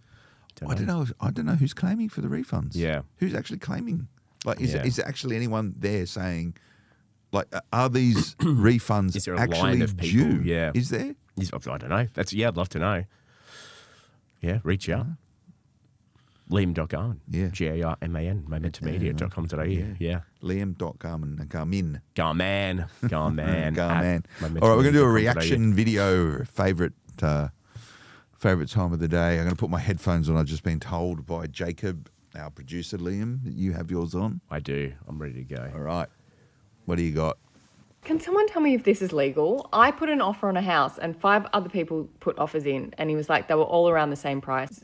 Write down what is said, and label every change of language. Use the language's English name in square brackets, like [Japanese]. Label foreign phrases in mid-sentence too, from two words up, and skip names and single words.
[English] I don't know who's claiming for the refunds. Yeah. Who's actually claiming? Like, is actually anyone there saying, like, are these refunds is there a actually line of people? due? Yeah. Is there? I don't know. I'd love to know. Yeah, reach out. Liam.Garman. Yeah. Garman. Momentummedia.com.au. Yeah. Liam.Garman. Garmin. Garman. Garman. All right, we're going to do a reaction video. Favorite time of the day. I'm going to put my headphones on. I've just been told by Jacob, our producer, Liam, that you have yours on. I do. I'm ready to go. All right. What do you got? Can someone tell me if this is legal? I put an offer on a house and 5 other people put offers in, and he was like, they were all around the same price.